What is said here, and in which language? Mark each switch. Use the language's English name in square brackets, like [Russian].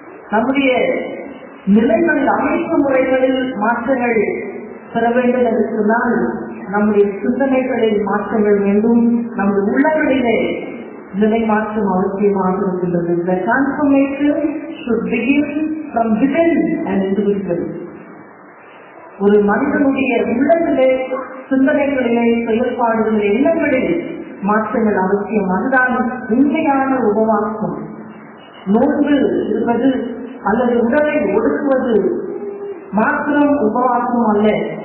[Tamil] நம்முடைய நிலைகளில், அமைப்பு முறைகளில் மாற்றங்கள் பெற வேண்டும் என்று சொன்னால் நம்முடைய சிந்தனைகளில் மாற்றங்கள் வேண்டும். நம்முடைய உள்ளங்களிலே நிலை மாற்றம் அவசியமாக இருக்கின்றது. [English] The transformation should begin from within an individual. [Tamil] ஒரு மனிதனுடைய உள்ளத்திலே, சிந்தனைகளிலே, செயல்பாடுகளிலே, எண்ணங்களில் மாற்றங்கள் அவசியம். அதுதான் உண்மையான உபவாசம். நோன்பு இருப்பது அல்லது உடலை ஒடுக்குவது மாத்திரம் உபவாசம் அல்ல.